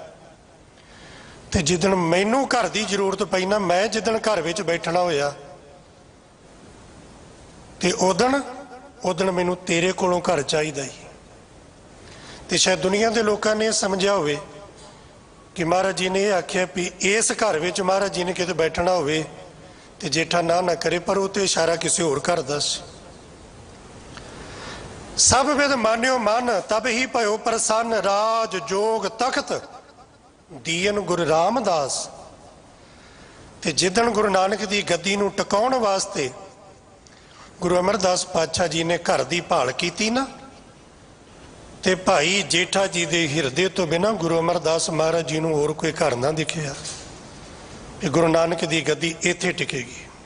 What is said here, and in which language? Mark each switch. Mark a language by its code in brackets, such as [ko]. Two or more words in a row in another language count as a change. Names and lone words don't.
[pa] ਤੋ ਜਿੱਦਣ ਮੈਨੂੰ ਘਰ ਕੀ ਜ਼ਰੂਰਤ ਪਈ ਨਾ, ਮੈਂ ਜਿੱਦਣ ਘਰ ਵਿਚ ਬੈਠਣਾ ਹੋਇਆ ਤੇ ਉੱਦਣ ਮੈਨੂੰ ਤੇਰੇ ਕੋਲੋਂ ਘਰ ਚਾਹੀਦਾ ਹੀ। ਤੇ ਸ਼ਾਇਦ ਦੁਨੀਆ ਕੇ ਲੋਗੋਂ ਨੇ ਸਮਝਾ ਹੋਵੇ ਕਿ ਮਹਾਰਾਜ ਜੀ ਨੇ ਯਹ ਆਖਿਆ ਭੀ ਇਸ ਘਰ ਵਿਚ ਮਹਾਰਾਜ ਜੀ ਨੇ ਕਿਤੇ ਬੈਠਣਾ ਹੋਵੇ ਤੇ ਜੇਠਾ ਨਾ ਕਰੇ, ਪਰ ਵੋ ਤੋ ਇਸ਼ਾਰਾ ਕਿਸੀ ਹੋਰ ਘਰ ਦਾ ਸੀ। ਸਬ ਬਿਧ ਮਾਨਿਓ ਮਨ ਤਬ ਹੀ ਭਯੋ ਪ੍ਰਸੰਨ, ਰਾਜ ਜੋਗ ਤਖ਼ਤ ਦੀਨ ਗੁਰੂ ਰਾਮਦਾਸ। ਤੇ ਜਿੱਦਣ ਗੁਰੂ ਨਾਨਕ ਕੀ ਗੱਦੀ ਨੂੰ ਟਿਕਾਉਣ ਵਾਸਤੇ ਗੁਰੂ ਅਮਰਦਾਸ ਪਾਤਸ਼ਾਹ ਜੀ ਨੇ ਘਰ ਕੀ ਭਾਲ ਕੀ ਨਾ, ਤੇ ਭਾਈ ਜੇਠਾ ਜੀ ਕੇ ਹਿਰਦੇ ਤੋ ਬਿਨਾ ਗੁਰੂ ਅਮਰਦਾਸ ਮਹਾਰਾਜ ਜੀ ਨੂੰ ਹੋਰ ਕੋਈ ਘਰ ਨਾ ਦਿਖਿਆ ਕਿ ਗੁਰੂ ਨਾਨਕ ਕੀ ਗੱਦੀ ਇੱਥੇ ਟਿਕੇਗੀ।